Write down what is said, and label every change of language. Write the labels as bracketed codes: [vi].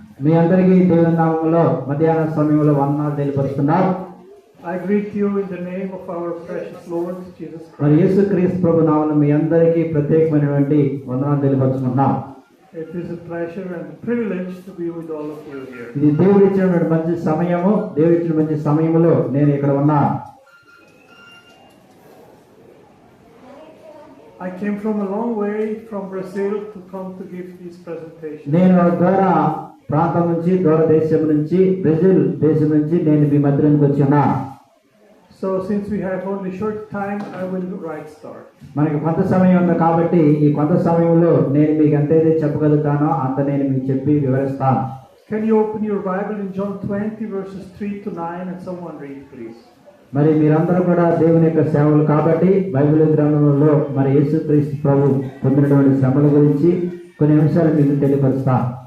[te] మీ అందరికీ దేవుని నామములో మధ్యాహ్న సమయంలో వందనాలు తెలియపరుస్తున్నాం. [en] I greet you in the name of our precious Lord Jesus Christ. [te] మరి యేసుక్రీస్తు ప్రభు నామములో మీ అందరికీ ప్రత్యేకమైనటువంటి వందనాలు తెలియపరుస్తున్నాం. [en] It is a pleasure and a privilege to be with all of you here. [te] ఇది దేవుడిచ్చిన మంచి సమయము. దేవుడిచ్చిన మంచి సమయములో నేను ఇక్కడ ఉన్నా. [en] I came from a long way from Brazil to come to give this presentation. [te] నేను దూర ప్రాంతం నుంచి దూర దేశం నుంచి బ్రెజిల్ దేశం నుంచి నేను మీ మధ్యలోకి వచ్చాను. [en] So since we have only short time, I will right start. [te] మనకి కొంత సమయం ఉంది కాబట్టి ఈ కొంత సమయంలో నేను మీకు ఎంతైతే చెప్పగలుగుతానో అంత నేను మీకు చెప్పి వివరిస్తాను. [en] Can you open your Bible in John 20 verses 3 to 9 and someone read please. [te] మరి మీరందరూ కూడా దేవుని యొక్క సేవలు కాబట్టి బైబిల్ గ్రంథంలో మరి యేసుక్రీస్తు ప్రభు పొందినటువంటి శ్రమల గురించి కొన్ని అంశాలు మీకు తెలియపరుస్తాను.